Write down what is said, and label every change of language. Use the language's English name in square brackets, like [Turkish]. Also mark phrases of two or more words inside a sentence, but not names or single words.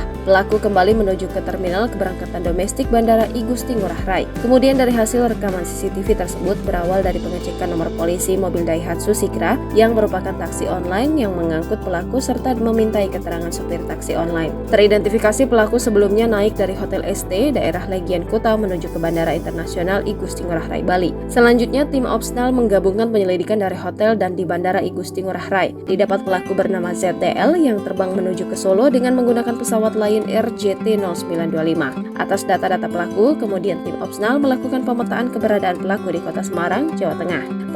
[Indonesian] Pelaku kembali menuju ke Terminal Keberangkatan Domestik Bandara I Gusti Ngurah Rai. Kemudian dari hasil rekaman CCTV tersebut berawal dari pengecekan nomor polisi mobil Daihatsu Sigra yang merupakan taksi online yang mengangkut pelaku serta memintai keterangan supir taksi online. Teridentifikasi pelaku sebelumnya naik dari Hotel ST daerah Legian Kuta menuju ke Bandara Internasional I Gusti Ngurah Rai, Bali. Selanjutnya tim Opsnal menggabungkan penyelidikan dari hotel dan di Bandara I Gusti Ngurah Rai. Didapat pelaku bernama ZDL yang terbang menuju ke Solo dengan menggunakan pesawat Lion Air JT0925. Atas data-data pelaku, kemudian tim Opsnal melakukan pemetaan keberadaan pelaku di Kota Semarang, Jawa Tengah.